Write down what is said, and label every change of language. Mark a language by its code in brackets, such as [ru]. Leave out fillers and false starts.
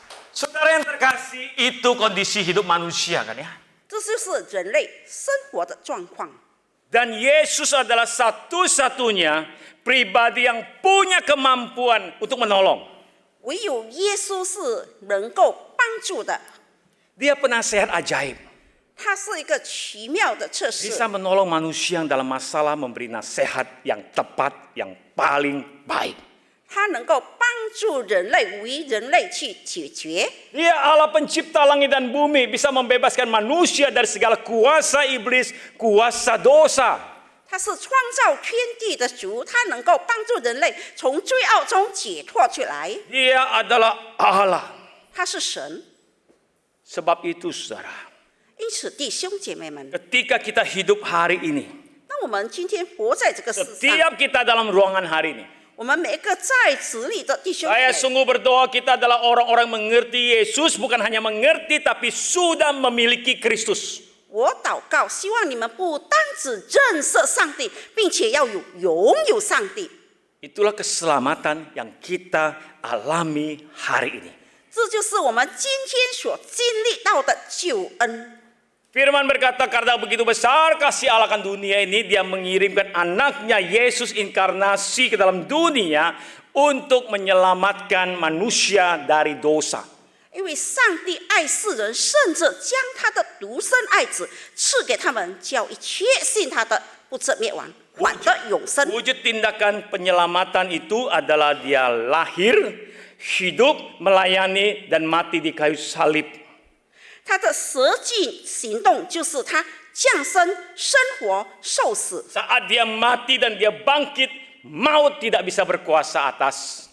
[id] Saudara yang terkasih, itu kondisi hidup manusia kan ya. [zh] 这就是人类生活的状况。 [id] Dan Yesus adalah satu-satunya pribadi yang punya kemampuan untuk menolong. [zh] 唯有耶稣是能够帮助的， [id] Dia penasehat ajaib. [zh] 他是一个奇妙的测试， [id] Bisa menolong manusia yang dalam masalah, memberi nasihat yang tepat, yang paling baik. [zh] 他能够帮助人类为人类去解决。 [id] Dia Allah pencipta langit dan bumi, bisa membebaskan manusia dari segala kuasa iblis, kuasa dosa. [zh] 他是创造天地的主，他能够帮助人类从罪恶中解脱出来。 [id] Dia adalah Allah. [zh] 他是神， [id] Sebab itu saudara, [zh] 因此弟兄姐妹们， [id] ketika kita hidup hari ini, [zh] 当我们今天活在这个世上， [id] Setiap kita dalam ruangan hari ini. [zh] 我们每一个在此里的弟兄姐 [id] Saya [zh] 妹， [id] sungguh berdoa kita adalah orang-orang mengerti Yesus, bukan hanya mengerti tapi sudah memiliki Kristus. [zh] 我祷告，希望你们不单只认识上帝，并且要拥有上帝。 [id] Itulah keselamatan yang kita alami hari ini. [zh] 这就是我们今天所经历到的救恩。 [id] Firman berkata, karena begitu besar kasih Allah akan dunia ini, dia mengirimkan anaknya Yesus inkarnasi ke dalam dunia untuk menyelamatkan manusia dari dosa. [zh] 因为上帝爱世人，甚至将他的独生爱子赐给他们，叫一切信他的不至灭亡，反得永生。 [id] Wujud tindakan penyelamatan itu adalah dia lahir, hidup, melayani, dan mati di kayu salib. [zh] 他的实际行动就是他降生、生活、受死。 [id] Saat dia mati dan dia bangkit, maut tidak bisa berkuasa atas.